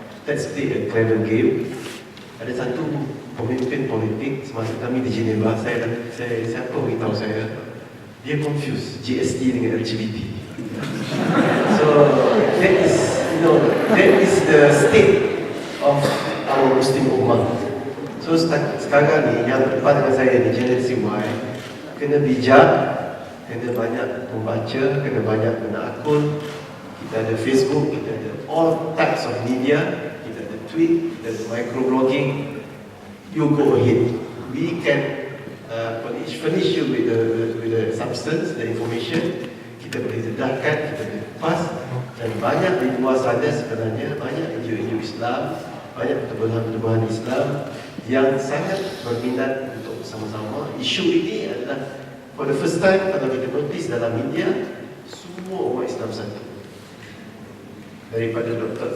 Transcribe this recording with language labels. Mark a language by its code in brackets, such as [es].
[en] Let's play a clever game. [ms] Ada satu pemimpin politik semasa kami di Geneva, siapa beritahu saya, dia confuse GST dengan LGBT. [en] So that is the state of our Muslim Ummah. [ms] So sekarang ni yang depan dengan saya ni generasi Y, kena bijak, kena banyak membaca, kena banyak guna akun. Kita ada Facebook, kita ada [en] all types of media, [ms] kita ada tweet, kita ada microblogging. [en] You go ahead. We can furnish you with the substance, the information. [ms] Kita boleh dedahkan, kita boleh pas. Dan banyak di luar sana sebenarnya, banyak NGO Islam, banyak pertubuhan Islam yang sangat berminat untuk sama-sama. Isu ini adalah [en] for the first time [ms] kalau kita notice dalam media, semua umat Islam satu. Daripada Dr.